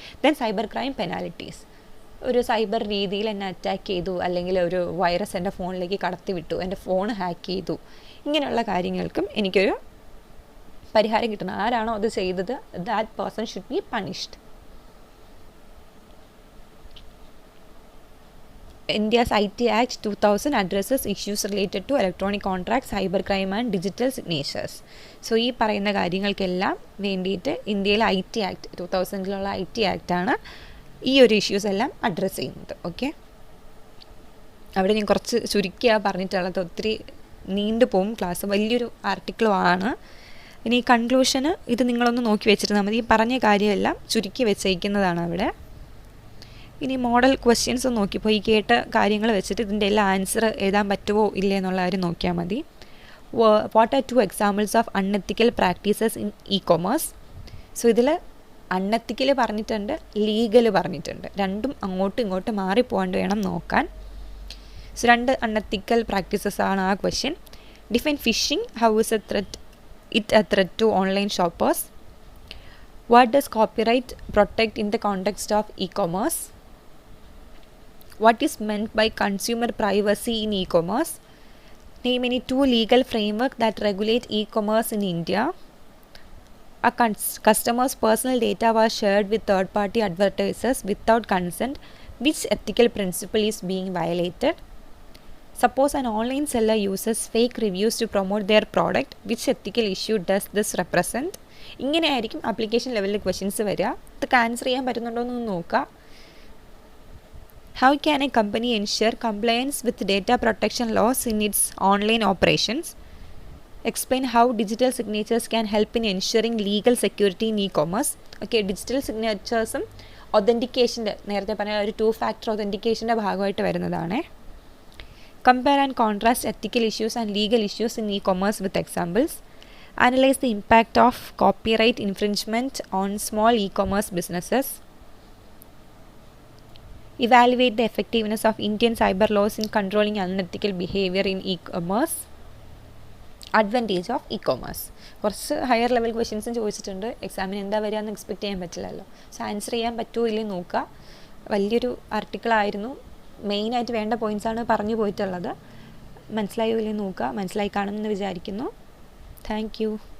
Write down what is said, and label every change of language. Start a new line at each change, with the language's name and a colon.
English: Then cyber crime, penalties.
Malayalam: ഒരു cyber രീതിയിൽ എന്നെ അറ്റാക്ക് ചെയ്തു, അല്ലെങ്കിൽ ഒരു വൈറസ് എൻ്റെ ഫോണിലേക്ക് കടത്തി വിട്ടു, എൻ്റെ ഫോൺ ഹാക്ക് ചെയ്തു, ഇങ്ങനെയുള്ള കാര്യങ്ങൾക്കും എനിക്കൊരു പരിഹാരം കിട്ടണം. ആരാണോ അത് ചെയ്തത്,
English: That person should be punished. India's IT Act 2000 addresses issues related to electronic contracts, cybercrime and digital signatures.
Malayalam: So ഈ പറയുന്ന കാര്യങ്ങൾക്കെല്ലാം വേണ്ടിയിട്ട് ഇന്ത്യയിലെ IT Act 2000 IT Act ആണ് ഈ ഒരു ഇഷ്യൂസ് എല്ലാം അഡ്രസ്സ് ചെയ്യുന്നത്. ഓക്കെ, അവിടെ ഞാൻ കുറച്ച് ചുരുക്കിയാണ് പറഞ്ഞിട്ടുള്ളത്, ഒത്തിരി നീണ്ടു പോകും ക്ലാസ്, വലിയൊരു ആർട്ടിക്കിളും ആണ്. ഇനി ഈ കൺക്ലൂഷന് ഇത് നിങ്ങളൊന്ന് നോക്കി വെച്ചിരുന്നാൽ മതി. ഈ പറഞ്ഞ കാര്യമെല്ലാം ചുരുക്കി വെച്ചേക്കുന്നതാണ് അവിടെ. ഇനി മോഡൽ ക്വസ്റ്റ്യൻസ് നോക്കിയപ്പോൾ ഈ കേട്ട കാര്യങ്ങൾ വെച്ചിട്ട് ഇതിൻ്റെ എല്ലാം ആൻസർ എഴുതാൻ പറ്റുമോ ഇല്ലേ എന്നുള്ള കാര്യം നോക്കിയാൽ മതി.
English: What are 2 examples of unethical practices in e-commerce?
Malayalam: So ഇതിൽ അൺഎത്തിക്കൽ പറഞ്ഞിട്ടുണ്ട്, ലീഗൽ പറഞ്ഞിട്ടുണ്ട്. രണ്ടും അങ്ങോട്ടും ഇങ്ങോട്ടും മാറിപ്പോകാണ്ട് വേണം നോക്കാൻ. സോ 2 അൺഎത്തിക്കൽ പ്രാക്ടീസസ് ആണ് ആ question.
English: Define phishing, how is it a threat to online shoppers? What does copyright protect in the context of e-commerce? What is meant by consumer privacy in e-commerce? Name any 2 legal frameworks that regulate e-commerce in India. A customer's personal data was shared with third-party advertisers without consent. Which ethical principle is being violated? Suppose an online seller uses fake reviews to promote their product. Which ethical issue does this represent?
Malayalam: ഇങ്ങനെയായിരിക്കും application ലെവലിൽ questions വരിക. ഇതൊക്കെ answer ചെയ്യാൻ പറ്റുന്നുണ്ടോ എന്ന് നോക്കുക.
English: How can a company ensure compliance with data protection laws in its online operations? Explain how digital signatures can help in ensuring legal security in e-commerce.
Malayalam: Okay, digital signaturesഉം ഒതൻറ്റിക്കേഷൻ്റെ, നേരത്തെ പറഞ്ഞ ഒരു 2-factor ഒതൻറ്റിക്കേഷൻ്റെ ഭാഗമായിട്ട് വരുന്നതാണ്.
English: Compare and contrast ethical issues and legal issues in e-commerce with examples. Analyze the impact of copyright infringement on small e-commerce businesses. Evaluate the effectiveness of Indian cyber laws in controlling unethical behavior in e-commerce. Advantage of e-commerce.
Malayalam: കുറച്ച് higher level ക്വസ്റ്റ്യൻസും ചോദിച്ചിട്ടുണ്ട്. എക്സാമിന് എന്താ വരിക എന്ന് expect ചെയ്യാൻ പറ്റില്ലല്ലോ. So answer ചെയ്യാൻ പറ്റുമോ ഇല്ലേ നോക്കുക. വലിയൊരു ആർട്ടിക്കിളായിരുന്നു. മെയിനായിട്ട് വേണ്ട പോയിൻറ്റ്സാണ് പറഞ്ഞു പോയിട്ടുള്ളത്. മനസ്സിലായോ ഇല്ലേ നോക്കുക. മനസ്സിലായി കാണുമെന്ന് വിചാരിക്കുന്നു. Thank you.